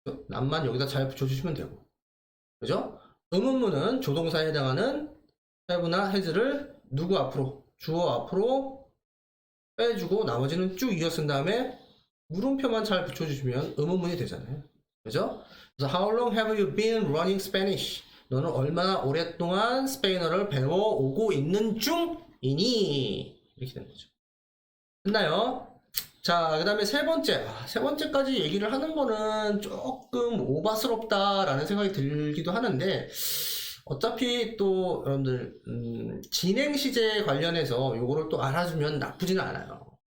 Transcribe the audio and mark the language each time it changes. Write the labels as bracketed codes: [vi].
[ko] not만 여기다 잘 붙여주시면 되고, 그죠? 의문문은 조동사에 해당하는 have나 has를 누구 앞으로, 주어 앞으로 빼주고 나머지는 쭉 이어 쓴 다음에 물음표만 잘 붙여주시면 의문문이 되잖아요. 그죠? 그래서 [en] How long have you been running Spanish? [ko] 너는 얼마나 오랫동안 스페인어를 배워오고 있는 중이니? 이렇게 되는 거죠. 됐나요? 자, 그 다음에 세 번째까지 얘기를 하는 거는 조금 오바스럽다라는 생각이 들기도 하는데, 어차피 또 여러분들 진행 시제 관련해서 요거를 또 알아주면 나쁘지는 않아요.